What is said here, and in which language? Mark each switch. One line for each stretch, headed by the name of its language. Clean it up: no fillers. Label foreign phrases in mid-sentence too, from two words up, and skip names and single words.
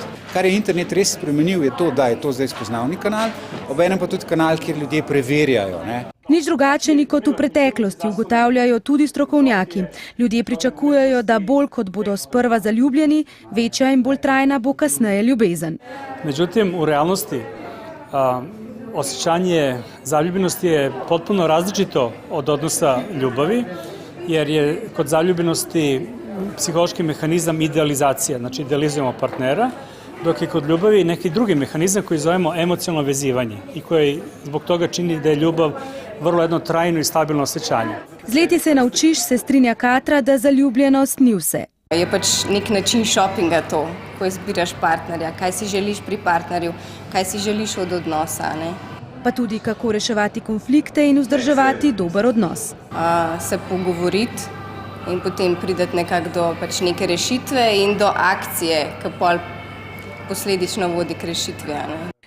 Slovenian: Kar je internet res spremenil, je to, da je to zdaj spoznavni kanal, obenem pa tudi kanal, kjer ljudje preverjajo, ne. Nič drugače ni kot v preteklosti, ugotavljajo tudi strokovnjaki. Ljudje pričakujejo, da bolj kot bodo sprva zaljubljeni, večja in bolj trajna bo kasneje ljubezen.
Bosnian: Međutim, u realnosti osjećanje zaljubljenosti je potpuno različito od odnosa ljubavi, jer je kod zaljubljenosti psihološki mehanizam idealizacija, znači idealizujemo partnera, dok je kod ljubavi neki drugi mehanizam koji zovemo emocionalno vezivanje i koji zbog toga čini da je ljubav vrlo jedno trajno i stabilno osjećanje.
Slovenian: Z leti se naučiš, se strinja Katra, da zaljubljenost ni vse. Je pač nek način šopinga to, ko izbiraš partnerja, kaj si želiš pri partnerju, kaj si želiš od odnosa, ne? Pa tudi kako reševati konflikte in vzdrževati dober odnos. Se pogovoriti in potem prideti nekako do pač neke rešitve in do akcije, ki pol posledično vodi k rešitvi, ne?